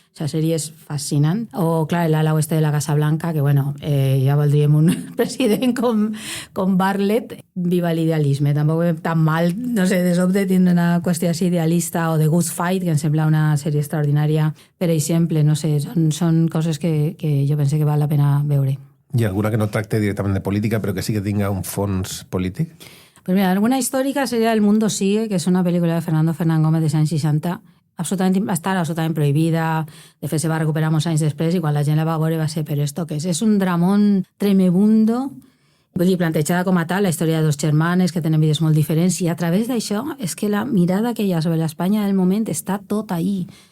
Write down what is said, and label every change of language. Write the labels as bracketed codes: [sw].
[ca] La sèrie és fascinant. O, clar, l'ala oeste de la Casa Blanca, que, bueno, ja voldríem un president com Bartlett. Viva l'idealisme. Tampoc tan mal, no sé, de sobte tindre una qüestió així idealista, o The Good Fight, que em sembla una sèrie extraordinària. Per exemple, no sé, són coses que jo pense que val la pena veure. [es] ¿Y alguna que no [ca] tracte [es] directamente de política, pero que sí que tenga un [ca] fons polític? [es] Pues mira, alguna histórica sería [ca] El mundo sigue, que és una pel·lícula de Fernando Fernán Gómez dels anys 60, va estar absolutament prohibida, de fet se va recuperar molts anys després i quan la gent la va veure va ser, però esto què és? És un dramón tremebundo, vull dir, plantejada com a tal, la història de dos germanes que tenen vides molt diferents, i a través d'això és que la mirada que hi ha sobre l'Espanya del moment està tot ahí.